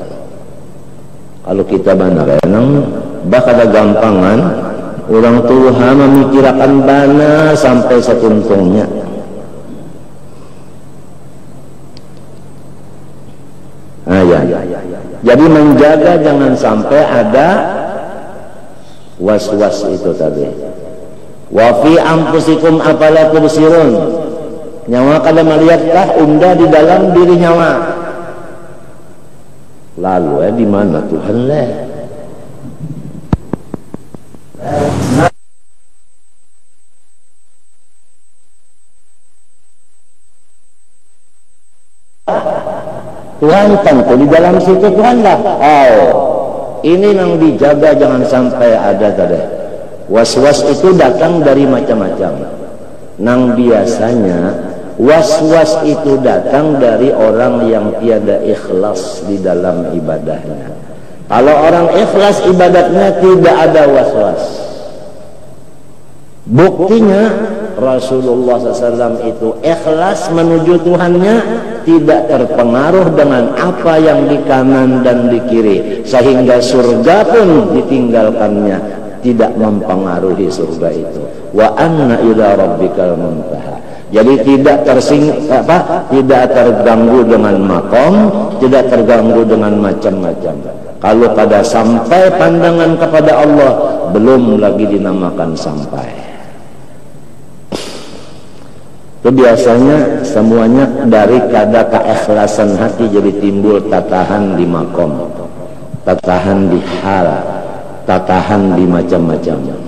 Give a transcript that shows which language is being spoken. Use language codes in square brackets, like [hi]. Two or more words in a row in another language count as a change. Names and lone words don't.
[bjn] Kalau kita benar enang bakal ada gampangan. Orang tua memikirkan bana sampai setuntungnya. Ya. [id] Jadi menjaga jangan sampai ada was-was itu tadi. [ar] Wa fi anfusikum afala tubsirun. [bjn] Nyawa kada melihatkah unda di dalam diri nyawa? Lalu di mana Tuhan leh? Tuhan tentu di dalam situ Tuhan lah. [id] Ini yang dijaga jangan sampai ada tadi. Was-was itu datang dari macam-macam. Nang biasanya was-was itu datang dari orang yang tiada ikhlas di dalam ibadahnya. Kalau orang ikhlas ibadatnya tidak ada was-was. Buktinya Rasulullah SAW itu ikhlas menuju Tuhannya, tidak terpengaruh dengan apa yang di kanan dan di kiri, sehingga surga pun ditinggalkannya tidak mempengaruhi surga itu. [ar] Wa anna ila rabbikal muntaha. [id] Jadi tidak tidak terganggu dengan makom, tidak terganggu dengan macam-macam. Kalau pada sampai pandangan kepada Allah, belum lagi dinamakan sampai. Itu biasanya semuanya dari kada keikhlasan hati jadi timbul tatahan di makom, tatahan di hal, tatahan di macam-macam.